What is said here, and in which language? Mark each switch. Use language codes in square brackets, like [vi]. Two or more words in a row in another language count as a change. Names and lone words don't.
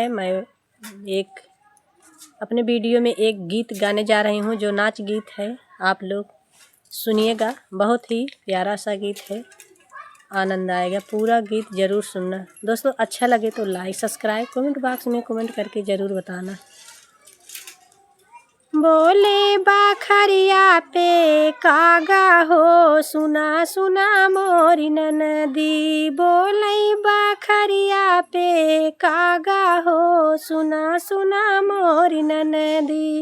[hi] मैं एक अपने वीडियो में एक गीत गाने जा रही हूँ जो नाच गीत है। आप लोग सुनिएगा, बहुत ही प्यारा सा गीत है, आनंद आएगा। पूरा गीत ज़रूर सुनना दोस्तों। अच्छा लगे तो लाइक, सब्सक्राइब, कमेंट बॉक्स में कमेंट करके ज़रूर बताना। [bns] बोले बाखरिया पे कागा हो, सुना सुना मोरी ननदी। बोले बाखरिया पे कागा हो, सुना सुना मोरी ननदी।